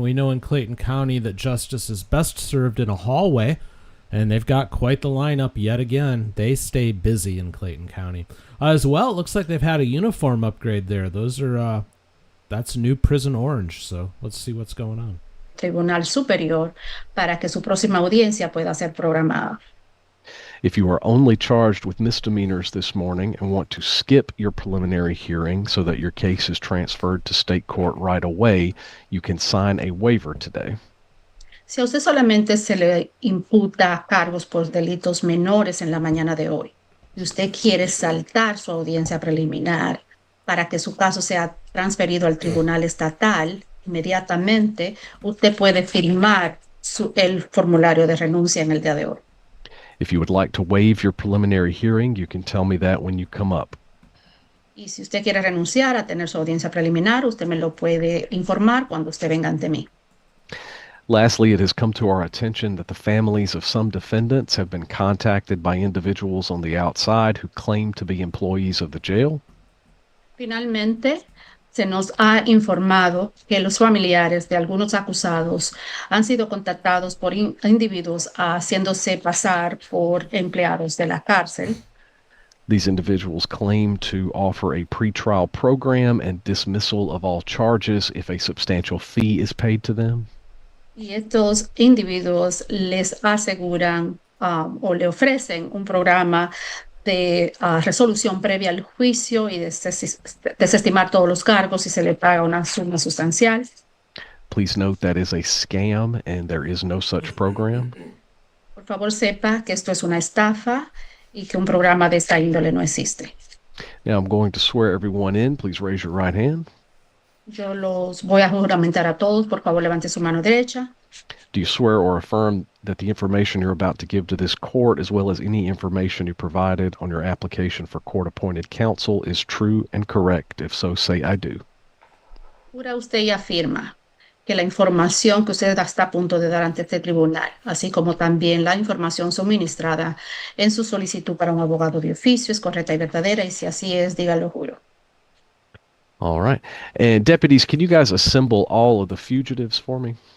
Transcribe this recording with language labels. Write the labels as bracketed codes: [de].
[en] We know in Clayton County that justice is best served in a hallway, and they've got quite the lineup yet again. They stay busy in Clayton County. As well, it looks like they've had a uniform upgrade there. Those are, that's new prison orange, so let's see what's going on. [es] Tribunal Superior para que su próxima audiencia pueda ser programada. [en] If you are only charged with misdemeanors this morning and want to skip your preliminary hearing so that your case is transferred to state court right away, you can sign a waiver today. [es] Si a usted solamente se le imputa cargos por delitos menores en la mañana de hoy y usted quiere saltar su audiencia preliminar para que su caso sea transferido al tribunal estatal, inmediatamente usted puede firmar el formulario de renuncia en el día de hoy. [en] If you would like to waive your preliminary hearing, you can tell me that when you come up. [es] Y si usted quiere renunciar a tener su audiencia preliminar, usted me lo puede informar cuando usted venga ante mí. [en] Lastly, it has come to our attention that the families of some defendants have been contacted by individuals on the outside who claim to be employees of the jail. [es] Finalmente, se nos ha informado que los familiares de algunos acusados han sido contactados por individuos haciéndose pasar por empleados de la cárcel. [en] These individuals claim to offer a pretrial program and dismissal of all charges if a substantial fee is paid to them. [es] Y estos individuos les aseguran o le ofrecen un programa de resolución previa al juicio y desestimar todos los cargos si se le paga una suma sustancial. [en] Please note that is a scam and there is no such program. [es] Por favor, sepa que esto es una estafa y que un programa de esta índole no existe. [en] Now I'm going to swear everyone in. Please raise your right hand. [es] Yo los voy a juramentar a todos. Por favor, levante su mano derecha. [en] Do you swear or affirm that the information you're about to give to this court, as well as any information you provided on your application for court-appointed counsel, is true and correct? If so, say I do. [es] Jura usted y afirma que la información que usted está a punto de dar ante este tribunal, así como también la información suministrada en su solicitud para un abogado de oficio, es correcta y verdadera, y si así es, dígalo juro. [en] All right. And deputies, can you guys assemble all of the fugitives for me?